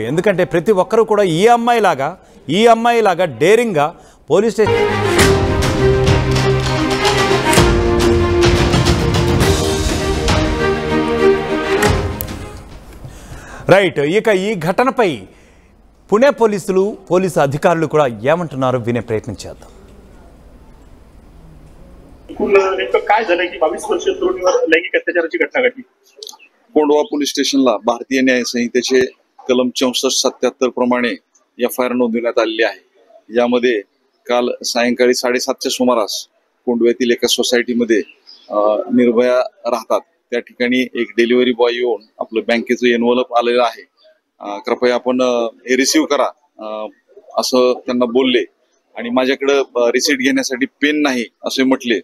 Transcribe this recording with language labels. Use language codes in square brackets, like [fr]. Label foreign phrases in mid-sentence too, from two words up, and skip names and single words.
[te] ఎందుకంటే ప్రతి ఒక్కరూ కూడా ఈ అమ్మాయిలాగా డేరింగ్గా [en] police station [te] రైట్. ఇక ఈ ఘటనపై పుणे పోలీసు అధికారులు కూడా ఏమంటున్నారో వినే ప్రయత్నం చేద్దాం. [mr] काय झालं की 22 वर्षीय तरुणीवर लैंगिक अत्याचाराची घटना घडली. कोंढवा पोलीस स्टेशनला भारतीय न्याय संहितेचे कलम 64-77 प्रमाणे FIR नोंदवण्यात आलेली आहे. यामध्ये काल सायंकाळी 7:30च्या सुमारास कोंढव्यातील एका सोसायटीमध्ये निर्भया राहतात त्या ठिकाणी एक [en] delivery boy [mr] येऊन आपलं बँकेचं एनव्हलप आलेलं आहे, कृपया आपण हे रिसीव्ह करा असं त्यांना बोलले आणि माझ्याकडे रिसीट घेण्यासाठी पेन नाही असे म्हटले.